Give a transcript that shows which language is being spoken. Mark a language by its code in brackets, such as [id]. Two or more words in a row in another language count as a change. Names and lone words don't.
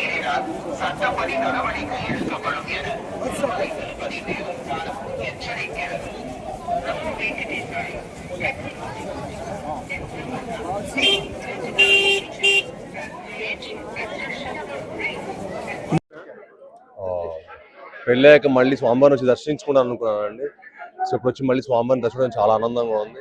[ta] ஆகையால் சட்டப்படி நடவடிக்கை எடுக்கப்படும் என பதி தேவஸ்தானம் எச்சரிக்கிறது. [te] పెళ్ళాక మళ్ళీ స్వామివారిని వచ్చి దర్శించుకుంటాను అనుకున్నానండి. సో ఇప్పుడు వచ్చి మళ్ళీ స్వామివారిని దర్శించడం చాలా ఆనందంగా ఉంది.